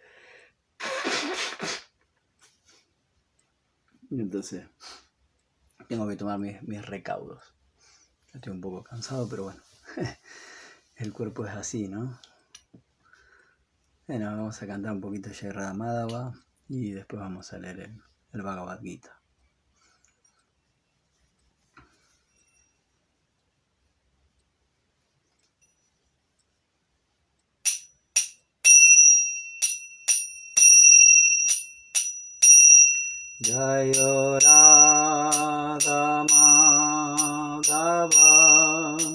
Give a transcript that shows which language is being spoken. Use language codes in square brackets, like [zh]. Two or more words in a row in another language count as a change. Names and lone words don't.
[es] Y entonces tengo que tomar mis recaudos. Estoy un poco cansado, pero bueno, el cuerpo es así, ¿no? Bueno, vamos a cantar un poquito Jai Radha Madhava y después vamos a leer el Bhagavad Gita. Jai Radha Madhava